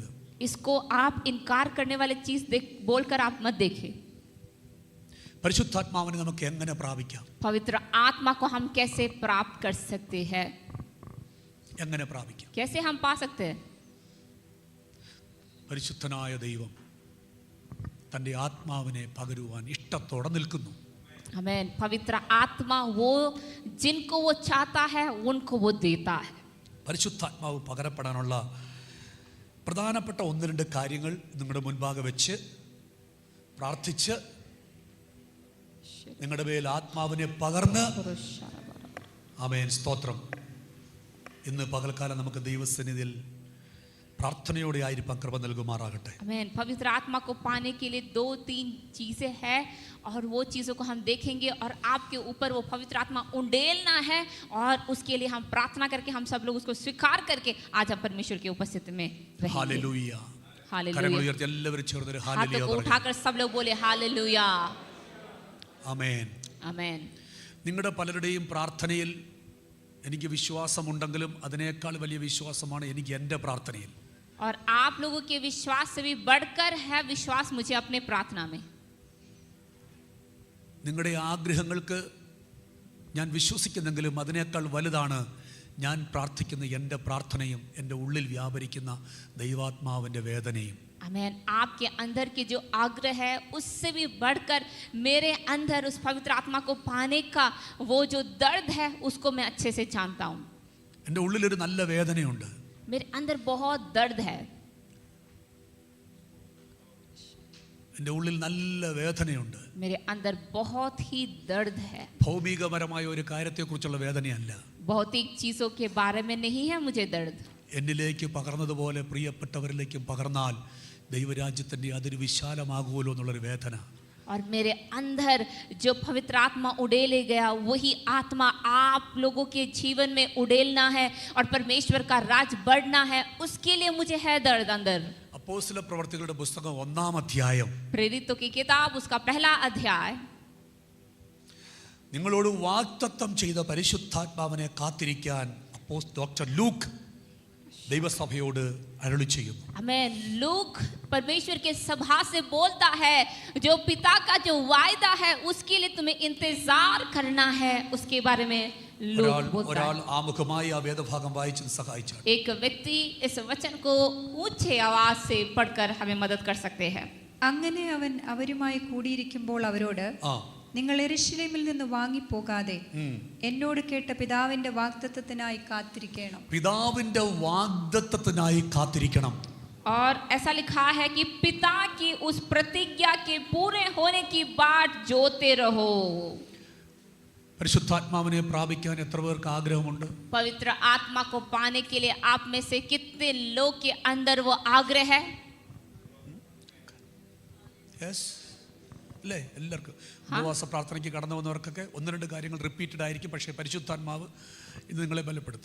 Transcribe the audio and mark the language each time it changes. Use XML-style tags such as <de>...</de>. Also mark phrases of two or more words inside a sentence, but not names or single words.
<hi>इसको आप इनकार करने वाले चीज बोलकर आप मत देखें.</hi> <ml>പരിശുദ്ധാത്മാവിനെ നമുക്ക് എങ്ങനെ പ്രാപിക്കാം?</ml> <hi>पवित्र आत्मा को हम कैसे प्राप्त कर सकते हैं?</hi> <ml>എങ്ങനെ പ്രാപിക്കാം?</ml> <hi>कैसे हम पा सकते हैं?</hi> <ml>പരിശുദ്ധനായ ദൈവം തൻ്റെ ആത്മാവിനെ പകരുവാൻ ഇഷ്ടത്തോടെ നിൽക്കുന്നു.</ml> <hi>हमें पवित्र आत्मा वो जिनको वो चाहता है उनको वो देता है.</hi> <ml>പരിശുദ്ധാത്മാവ് പകരപ്പെടാനുള്ള പ്രധാനപ്പെട്ട 1-2 കാര്യങ്ങൾ നിങ്ങളുടെ മുൻപാകെ വെച്ച് പ്രാർത്ഥിച്ച് നിങ്ങളുടെ മേൽ ആത്മാവിനെ പകർന്ന്, ആമേൻ, സ്തോത്രം. ഇന്ന് പകൽക്കാലം നമുക്ക് ദൈവസന്നിധിയിൽ പ്രാർത്ഥനയോടെ ആയിരിക്കാൻ കൃപ നൽകുമാറാകട്ടെ.</ml> <hi>आमीन. पवित्र आत्मा को पाने के लिए 2-3 चीजें हैं और वो चीज़ों को हम देखेंगे और आपके ऊपर वो पवित्र आत्मा उंडेलना है और उसके लिए हम प्रार्थना करके हम सब लोग उसको स्वीकार करके आज हम परमेश्वर की उपस्थिति में रहेंगे. हालेलुया. हालेलुया.</hi> <ml>കരങ്ങൾ ഉയർത്തി എല്ലാവരും ചേർന്ന് ഒരു</ml> <hi>हाथों हालेलुया को</hi> <ml>പറയണം.</ml> <hi>उठाकर सब लोग बोले हालेलुया.</hi> <ml>ആമേൻ.</ml> <hi>आमीन.</hi> <ml>നിങ്ങളുടെ പലരുടെയും പ്രാർത്ഥനയിൽ എനിക്ക് വിശ്വാസമുണ്ടെങ്കിലും അതിനേക്കാൾ വലിയ വിശ്വാസമാണ് എനിക്ക് എൻ്റെ പ്രാർത്ഥനയിൽ.</ml> <hi>और आप लोगों के विश्वास से भी बढ़कर है विश्वास मुझे अपने प्रार्थना में.</hi> <ml>നിങ്ങളുടെ ആഗ്രഹങ്ങൾക്ക് ഞാൻ വിശ്വസിക്കുന്നെങ്കിലും അതിനേക്കാൾ വലുതാണ് ഞാൻ പ്രാർത്ഥിക്കുന്ന എൻ്റെ പ്രാർത്ഥനയും എൻ്റെ ഉള്ളിൽ വ്യാപരിക്കുന്ന ദൈവാത്മാവിൻ്റെ വേദനയും.</ml> <hi>आमीन. आपके अंदर के जो आग्रह है उससे भी बढ़कर मेरे अंदर उस पवित्र आत्मा को पाने का वो जो दर्द है उसको मैं अच्छे से जानता हूँ.</hi> <ml>എൻ്റെ ഉള്ളിലൊരു നല്ല വേദനയുണ്ട്.</ml> <hi>मेरे अंदर बहुत दर्द है.</hi> <ml>എൻ്റെ ഉള്ളിൽ നല്ല വേദനയുണ്ട്.</ml> <hi>मेरे अंदर बहुत ही दर्द है.</hi> <ml>ഭൗമികപരമായ ഒരു കാര്യത്തെക്കുറിച്ചുള്ള വേദനയല്ല.</ml> <hi>भौतिक चीजों के बारे में नहीं है मुझे दर्द.</hi> <ml>എന്നിലേക്ക് പകർന്നതുപോലെ പ്രിയപ്പെട്ടവരിലേക്കും പകർന്നാൽ ദൈവരാജ്യത്തിൻ്റെ അതിര് വിശാലമാകുമല്ലോ എന്നുള്ളൊരു വേദന.</ml> <hi>और मेरे अंदर जो पवित्र आत्मा उड़ेले गया वही आत्मा आप लोगों के जीवन में उड़ेलना है और परमेश्वर का राज बढ़ना है, उसके लिए मुझे है दर्द अंदर.</hi> <ml>അപ്പോസ്തല പ്രവർത്തികളുടെ പുസ്തകം 1-ാം അധ്യായം</ml> <hi>प्रेरितों की किताब उसका 1 अध्याय</hi> <ml>നിങ്ങളോട് വാഗ്ദത്തം ചെയ്ത പരിശുദ്ധാത്മാവിനെ കാത്തിരിക്കാൻ ഡോക്ടർ ലൂക്ക് ദൈവസഭയോട് അരുളി ചെയ്യുന്നു.</ml> <hi>आमेन. लूक परमेश्वर के सभा से बोलता है, जो पिता का जो वायदा है उसके लिए तुम्हें इंतजार करना है, उसके बारे में लूक बोलता</hi> <ml>ഒരാൾ</ml> <hi>है.</hi> <ml>ആമുഖമായി ആ വേദഭാഗം വായിച്ച് സഹായിച്ചാൽ</ml> <hi>एक व्यक्ति इस वचन को ऊंचे आवाज से पढ़कर हमें मदद कर सकते हैं.</hi> <ml>അങ്ങനെ അവൻ അവരുമായി കൂടിയിരിക്കുമ്പോൾ അവരോട്, നിങ്ങൾ യെരൂശലേമിൽ നിന്ന് വാങ്ങിപ്പോകാതെ എന്നോട് കേട്ട പിതാവിന്റെ വാഗ്ദത്തത്തിനായി കാത്തിരിക്കണം. പിതാവിന്റെ വാഗ്ദത്തത്തിനായി കാത്തിരിക്കണം.</ml> <hi>और ऐसा लिखा है कि पिता की उस प्रतिज्ञा के पूरे होने की बाट जोते रहो.</hi> <ml>പരിശുദ്ധാത്മാവിനെ പ്രാപിക്കാൻ എത്ര പേർക്ക് ആഗ്രഹമുണ്ട്?</ml> <hi>पवित्र आत्मा को पाने के लिए आप में से कितने लोग के अंदर वो आग्रह है?</hi> <ml>യെസ് അല്ലേ? എല്ലാവർക്കും ഉപവാസ പ്രാർത്ഥനയ്ക്ക് കടന്നു വന്നവർക്കൊക്കെ ഒന്ന് രണ്ട് കാര്യങ്ങൾ റിപ്പീറ്റഡ് ആയിരിക്കും, പക്ഷേ പരിശുദ്ധാത്മാവ് ഇത് നിങ്ങളെ ബലപ്പെടുത്തും.</ml>